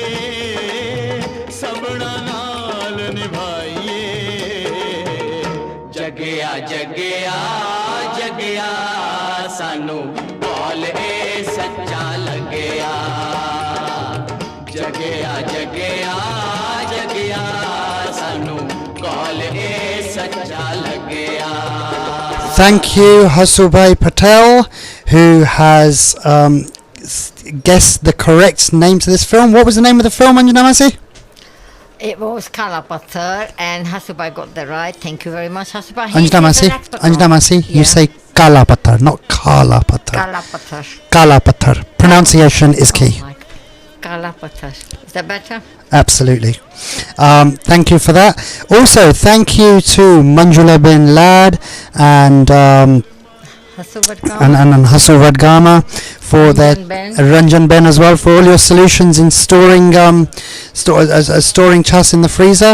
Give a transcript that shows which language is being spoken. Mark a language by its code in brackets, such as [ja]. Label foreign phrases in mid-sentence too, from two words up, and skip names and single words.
[pa] ਸਬਨਾ ਨਾਲ ਨਿਭਾਈਏ ਜਗਿਆ ਜਗਿਆ ਜਗਿਆ ਸਾਨੂੰ ਬੋਲ ਏ ਸੱਚਾ ਲਗਿਆ ਜਗਿਆ ਜਗਿਆ ਜਗਿਆ ਸਾਨੂੰ ਬੋਲ ਏ ਸੱਚਾ ਲਗਿਆ [en] Thank you, Hasubhai Patel, who has guessed the correct name to this film. What was the name of the film, Anjana Masi? It was Kala Pathar, and Hasubai got that right. Thank you very much, Hasubai. Anjana Masi, you say Kala Pathar, not Kala Pathar. Kala Pathar. Kala Pathar. Pronunciation is key. Oh my God. Kala Pathar. Is that better? Absolutely. Thank you for that. Also, thank you to Manjula bin Lad and Hasu Vadgama for their Ranjan Ben as well, for all your solutions in storing storing chas in the freezer.